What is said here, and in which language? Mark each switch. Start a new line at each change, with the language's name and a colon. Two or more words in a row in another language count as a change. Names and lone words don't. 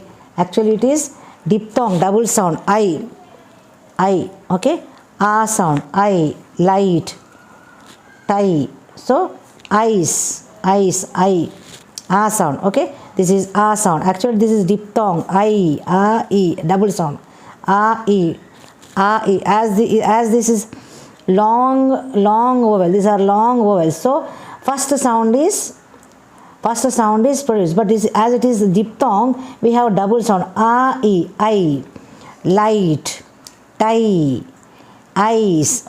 English: Actually it is diphthong, double sound, I, okay, a sound, I, light, tie. So ice, I, a sound. Okay, this is a sound. Actually this is diphthong, I, a, e, double sound, a, e, a, e. As this is long vowel, these are long vowels. So first sound is produced, but as it is diphthong, we have double sound, a, e, I, light, tie, ice.